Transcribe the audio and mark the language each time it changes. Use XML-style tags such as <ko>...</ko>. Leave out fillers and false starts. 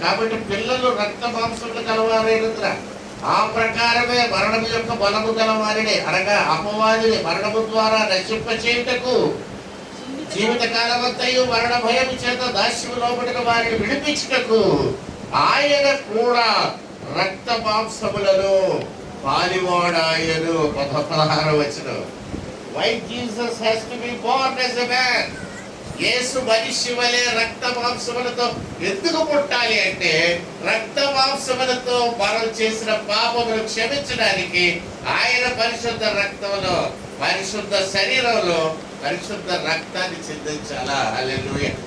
<te>కాబట్టి పిల్లలు రక్త మాంసములు కలవారైనందున ఆ ప్రకారమే మరణము యొక్క బలము గలవారిని, అనగా అపవాదిని మరణము ద్వారా నశింప చేయుటకు జీవితకాలమంతయు మరణ భయము చేత దాస్యము లోపడిన వారిని విడిపించుటకు ఆయన కూడా రక్త మాంసములలో పాలివాడాయను. 16వ వచనం.</te> <en>Why Jesus has to be born as a man?</en> <te>యేసు మనిషి వలె రక్త మాంసములతో ఎందుకు పుట్టాలి అంటే, రక్త మాంసములతో మనం చేసిన పాపములు క్షమించడానికి ఆయన పరిశుద్ధ రక్తంలో, పరిశుద్ధ శరీరంలో పరిశుద్ధ రక్తాన్ని చిందించాలా. హల్లెలూయా.</te>